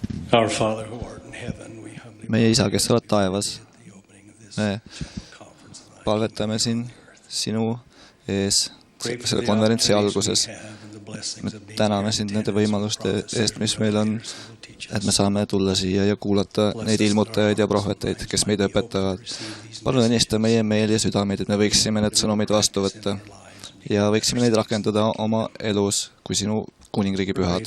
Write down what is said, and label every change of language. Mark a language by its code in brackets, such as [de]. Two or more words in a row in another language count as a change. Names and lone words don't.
[en] Our Father who art in heaven, we humbly [et] meie isa, kes oled taevas, [en] the opening of this [et] me [en] conference. [et] palvetame siin sinu ees selle konverentsi alguses. Me täname sind nende võimaluste eest, mis meil on, et me saame tulla siia ja kuulata neid ilmutajaid ja prohveteid, kes meid õpetavad. Palun õnnista meie meeli ja südameid, et me võiksime need sõnumid vastu võtta ja võiksime neid rakendada oma elus kui sinu kuningriigi pühad.